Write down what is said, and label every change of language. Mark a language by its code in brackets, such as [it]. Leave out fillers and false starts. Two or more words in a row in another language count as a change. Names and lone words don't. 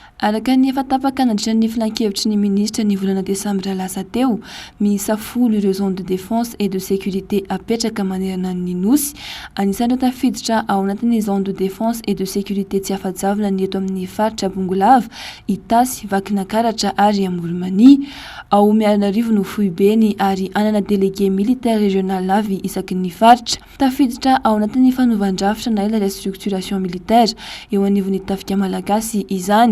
[mg] araka ny efa tapaka nandritra ny filan-kevitry ny ministra ny volana desambra lasa teo miisa 10 ireo [fr] zone de défense et de sécurité [mg] apetraka manerana ny nosy anisan'ireo tafiditra ao anatin'ny [fr] zone de défense et de sécurité [mg] tsy afa-javona ny eto amin'ny faritra Bongolava, Itasy, Vakinakaratra ary Amoromania. Ao Mianarivo no Foibeny ary anana [fr] délégué militaire régional [mg] avy isaky ny faritra. Tafiditra ao anatin'ny fanovan-drafitra na ila [fr] restructuration militaire [mg] eo anivon'ny tafika malagasy izany.